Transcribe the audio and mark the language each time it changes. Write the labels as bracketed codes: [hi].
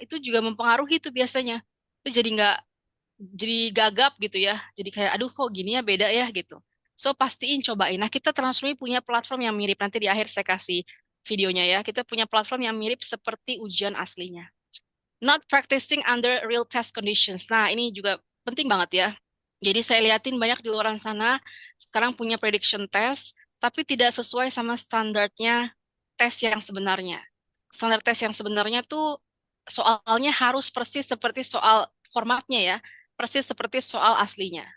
[id] Itu juga mempengaruhi tuh biasanya. Itu jadi gagap gitu ya. Jadi kayak, aduh kok gini ya beda ya gitu. So, pastiin cobain. Nah, kita Transformi punya platform yang mirip. Nanti di akhir saya kasih videonya ya. Kita punya platform yang mirip seperti ujian aslinya. [en] Not practicing under real test conditions. [id] Nah, ini juga penting banget ya. Jadi saya liatin banyak di luar sana sekarang punya prediction test, tapi tidak sesuai sama standarnya tes yang sebenarnya. Standar tes yang sebenarnya tuh soalnya harus persis seperti soal formatnya ya, persis seperti soal aslinya.